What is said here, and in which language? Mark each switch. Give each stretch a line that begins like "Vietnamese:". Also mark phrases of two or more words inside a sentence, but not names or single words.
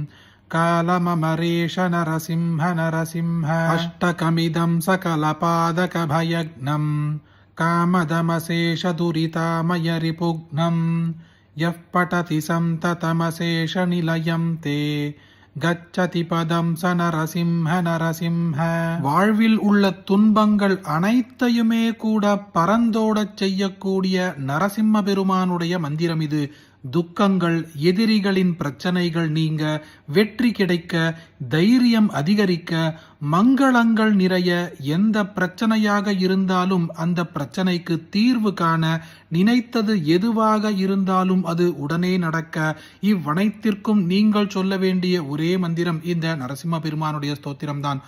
Sanskrit: कालममरेश नरसिंह नरसिंह अष्टकमिदं सकलपादकभयग्नं कामदमशेष दुरितामय रिपुघ्नं यः पठति सन्ततमशेष निलयं ते गच्छति पदं स नरसिंह नरसिंह.
Tamil: வாழ்வில் உள்ள துன்பங்கள் அனைத்தையுமே கூட பறந்தோடச் செய்யக்கூடிய நரசிம்ம பெருமானுடைய மந்திரம் இது. துக்கங்கள், எதிரிகளின் பிரச்சனைகள் நீங்க, வெற்றி கிடைக்க, தைரியம் அதிகரிக்க, மங்களங்கள் நிறைய, எந்த பிரச்சனையாக இருந்தாலும் அந்த பிரச்சனைக்கு தீர்வு காண, நினைத்தது எதுவாக இருந்தாலும் அது உடனே நடக்க, இவ்வனைத்திற்கும் நீங்கள் சொல்ல வேண்டிய ஒரே மந்திரம் இந்த நரசிம்ம பெருமானுடைய ஸ்தோத்திரம் தான்.